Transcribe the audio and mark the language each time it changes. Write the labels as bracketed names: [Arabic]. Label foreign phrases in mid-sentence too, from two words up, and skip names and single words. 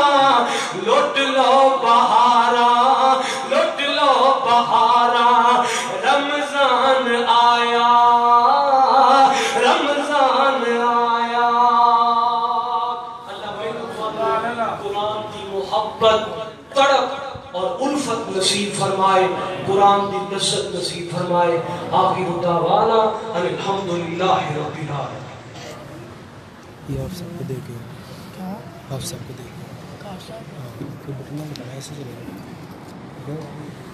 [Punjabi] لٹ لو بہاراں، لٹ لو بہاراں، رمضان آیا، رمضان آیا. [Urdu] اللہ قرآن کی محبت تڑپ اور الفت نصیب فرمائے، قرآن کی لذت نصیب فرمائے. [Arabic] آخر دعوانا الحمد لله رب العالمين. [Urdu] یہ آپ سب کو دیکھے، آپ سب کو دیکھے، کوئی بٹن نہ ایسے چلے گا.